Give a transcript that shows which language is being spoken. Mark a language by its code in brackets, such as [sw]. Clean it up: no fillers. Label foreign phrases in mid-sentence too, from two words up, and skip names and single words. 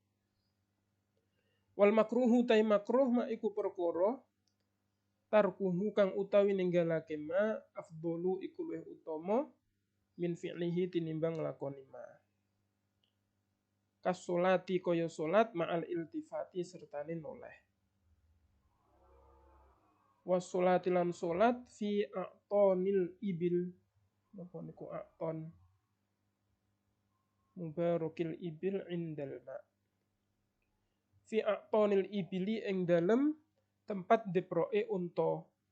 [ar] Wal makruhu [jv] tai makruh ma iku perkara tarkuhu kang utawi ninggalake [ar] ma afdalu [jv] iku luwih utama [ar] min fi'lihi [jv] tinimbang lakoni ma. [ar] Kas sholati [jv] kaya sholat [ar] ma'al iltifati [jv] sertane noleh. [ar] Was sholati [jv] lan sholat [ar] fi a'tonil ibil. [jv] Napa niku a'ton? [ar] Mubarakil ibil indal ma. Fi a'tonil ibili [jv] ing dalem tempat deproke unta.